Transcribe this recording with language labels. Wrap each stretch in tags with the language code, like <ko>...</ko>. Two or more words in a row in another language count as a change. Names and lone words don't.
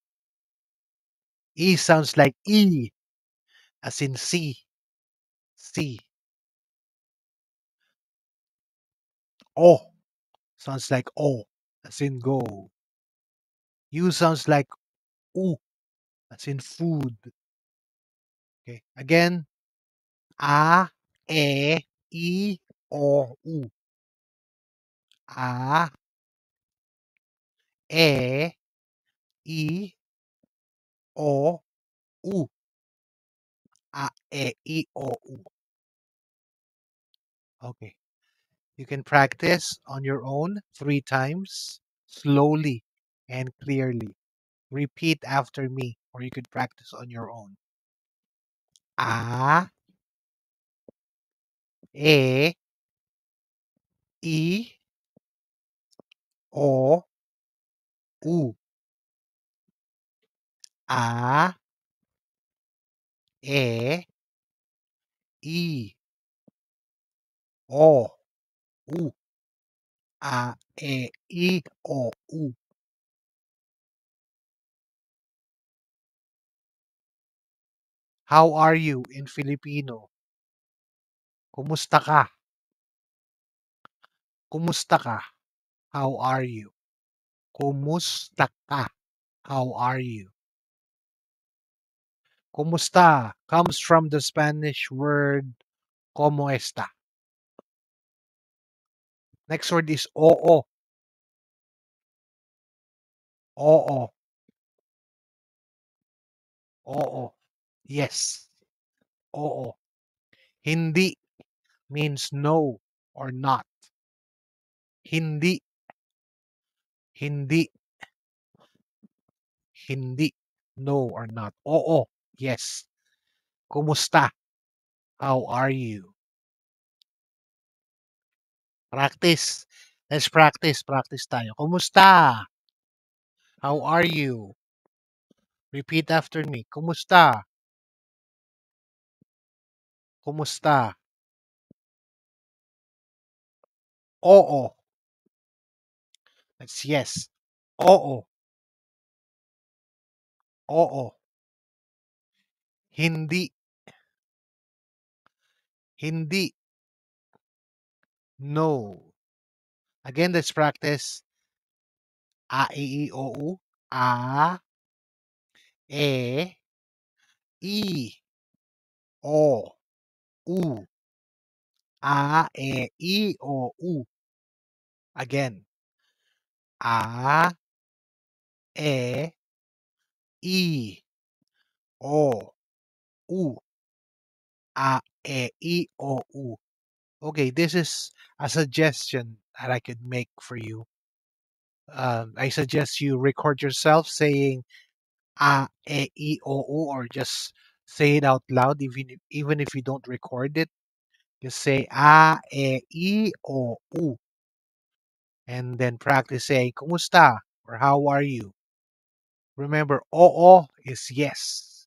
<en>E sounds like as in see. O sounds like as in go. U sounds like u, as in food. Okay. Again, a, I, O, U. A, I, O, U. A, I, O, U. Okay. You can practice on your own 3 times, slowly and clearly. Repeat after me, or you could practice on your own. A, I, O, U. A, I, O, U. A, I, O, U. How are you in Filipino?</en> <tl>Kumusta ka? Kumusta ka?</tl> <en>How are you?</en> <tl>Kumusta ka?</tl> <en>How are you? Kumusta comes from the Spanish word</en> <es>como esta.</es> <en>Next word is oo.</en> <tl>Oo. Oo.</tl> <en>Yes. Oo. Hindi means no or not.</en> <tl>Hindi. Hindi. Hindi.</tl> <en>No or not. Oo. Yes. Kumusta? How are you? Practice. Let's practice.</en> <tl>Practice tayo.</tl> <en>Kumusta? How are you? Repeat after me.</en> <tl>Kumusta? Kumusta? Oo.</tl> <en>That's yes. Oo.</en> <tl>Oo. Hindi. Hindi.</tl> <en>No. Again, let's practice. A, I, O, U. A, I, O, U. A, I, O, U. Again. A, I, O, U. A, I, O, U. Okay, this is a suggestion that I could make for you. I suggest you record yourself saying a, e, I, o, u, or just say it out loud, even if you don't record it. Just say a, I, o, u, and then practice saying kumusta or how are you. Remember, oo is yes.</en>